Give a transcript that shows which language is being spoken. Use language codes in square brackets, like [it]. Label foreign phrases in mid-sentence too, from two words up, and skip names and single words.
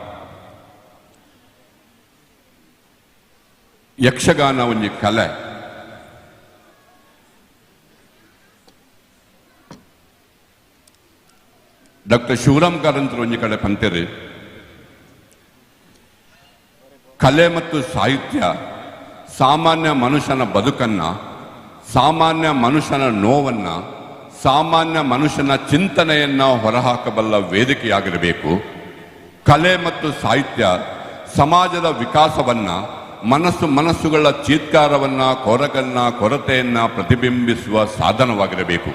[kn] ಯಕ್ಷಗಾನ [tcy] ಒಂಜಿ ಕಲೆ, [kn] ಡಾಕ್ಟರ್ ಶಿವರಾಮ್ ಕಾರಂತರು [tcy] ಒಂಜಿ ಕಡೆ ಪಂತೆರು [kn] ಕಲೆ ಮತ್ತು ಸಾಹಿತ್ಯ ಸಾಮಾನ್ಯ ಮನುಷ್ಯನ ಬದುಕನ್ನ, ಸಾಮಾನ್ಯ ಮನುಷ್ಯನ ನೋವನ್ನ, ಸಾಮಾನ್ಯ ಮನುಷ್ಯನ ಚಿಂತನೆಯನ್ನ ಹೊರಹಾಕಬಲ್ಲ ವೇದಿಕೆಯಾಗಿರಬೇಕು. ಕಲೆ ಮತ್ತು ಸಾಹಿತ್ಯ ಸಮಾಜದ ವಿಕಾಸವನ್ನ, ಮನಸ್ಸುಗಳ ಚೀತ್ಕಾರವನ್ನ, ಕೊರಗನ್ನ, ಕೊರತೆಯನ್ನ ಪ್ರತಿಬಿಂಬಿಸುವ ಸಾಧನವಾಗಿರಬೇಕು.